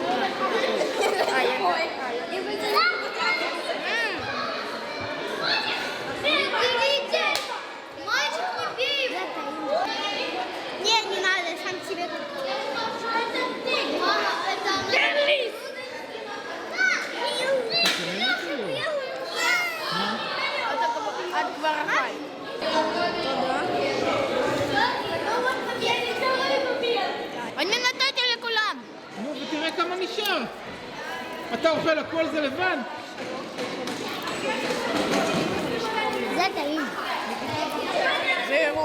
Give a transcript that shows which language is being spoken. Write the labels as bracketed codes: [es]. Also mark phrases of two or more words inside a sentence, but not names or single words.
[ru] Мальчик, не бей его! Не надо, сам себе. Мама, это Отгварвай. [he] אני נתתי לכולם. נו, ותראה כמה נשאר. אתה אוכל הכל זה לבד? זה טעים. זהו.